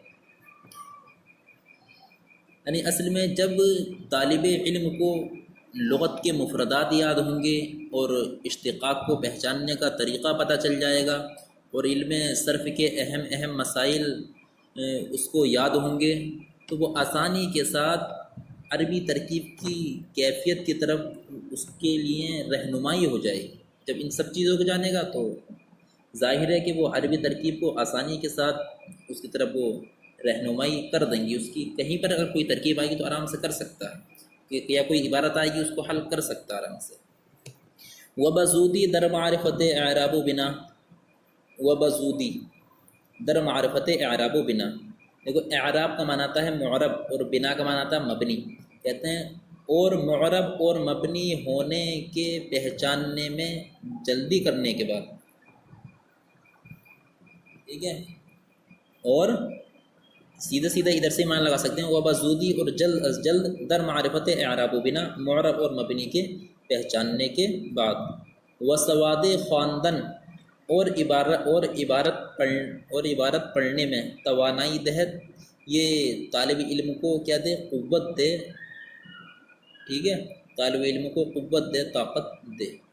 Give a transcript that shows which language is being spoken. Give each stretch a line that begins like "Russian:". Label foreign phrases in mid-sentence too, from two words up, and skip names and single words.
Urdu: یعنی اصل میں جب طالب علم کو لغت کے مفردات یاد ہوں گے اور اشتقاق کو پہچاننے کا طریقہ پتہ چل جائے گا اور علم صرف کے اہم اہم مسائل اس کو یاد ہوں گے، تو وہ آسانی کے ساتھ عربی ترکیب کی کیفیت کی طرف اس کے لیے رہنمائی ہو جائے گی۔ جب ان سب چیزوں کو جانے گا تو ظاہر ہے کہ وہ عربی ترکیب کو آسانی کے ساتھ اس کی طرف وہ رہنمائی کر دیں گی، اس کی کہیں پر اگر کوئی ترکیب آئے گی تو آرام سے کر سکتا ہے، یا کوئی عبارت آئے گی اس کو حل کر سکتا ہے آرام سے۔
Persian: وبزودی در معرفت اعراب و بنا، وبزودی در معرفت اعراب و بنا،
Urdu: دیکھو اعراب کا معنی آتا ہے معرب اور بنا کا معنی آتا ہے مبنی، کہتے ہیں اور معرب اور مبنی ہونے کے پہچاننے میں جلدی کرنے کے بعد، ٹھیک ہے، اور سیدھے ادھر سے مان لگا سکتے ہیں وبزودی اور جلد از جلد
Persian: در معرفت اعراب و بنا،
Urdu: معرب اور مبنی کے پہچاننے کے بعد،
Persian: وسواد خواندن
Urdu: اور عبارت پڑھنے میں
Persian: توانائی دہت،
Urdu: یہ طالب علم کو کیا دے، قوت دے، ٹھیک ہے، طالب علم کو قوت دے، طاقت دے۔